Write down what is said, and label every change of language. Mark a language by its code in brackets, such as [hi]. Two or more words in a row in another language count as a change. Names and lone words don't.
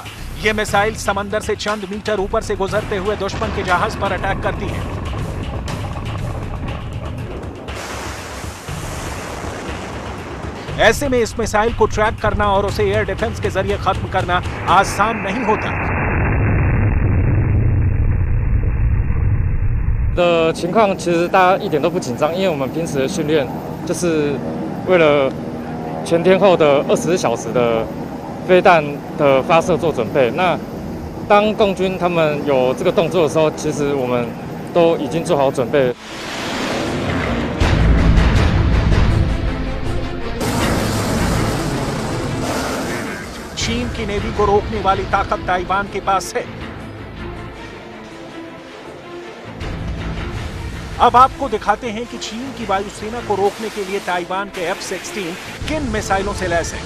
[hi] ये मिसाइल समंदर से चंद मीटर ऊपर से गुजरते हुए दुश्मन के जहाज पर अटैक करती है। ऐसे में इस मिसाइल को ट्रैक करना और उसे [en] air defense [hi] के जरिए खत्म करना आसान नहीं होता। [zh] 的情况其实大家一点都不紧张，因为我们平时的训练就是为了全天候的24小时的飞弹的发射做准备。那当共军他们有这个动作的时候，其实我们都已经做好准备。 [hi] चीन की नेवी को रोकने वाली ताकत ताइवान के पास है। अब आपको दिखाते हैं कि चीन की वायुसेना को रोकने के लिए ताइवान के F-16 किन मिसाइलों से लैस है।